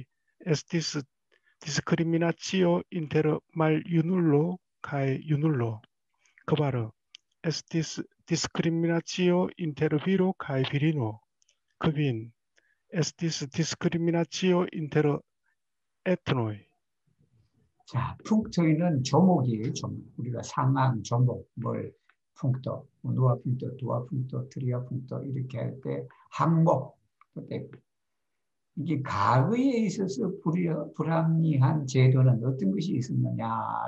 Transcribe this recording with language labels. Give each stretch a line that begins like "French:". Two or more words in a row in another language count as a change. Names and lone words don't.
Esperanto: Estis discriminatio inter maljunulo kaj junulo. 4. Estis discriminatio inter viro kaj virino. 5. Estis discriminatio inter etnoi.
Korean: 자, punkto는 조목이에요, 조목. 우리가 상황, 조목, 뭘, punkto,
Esperanto: unua punkto, dua punkto, tria punkto
Korean: 이렇게 할 때 항목, 이게 과거에 있어서 불합리한 제도는 어떤 것이 있었느냐.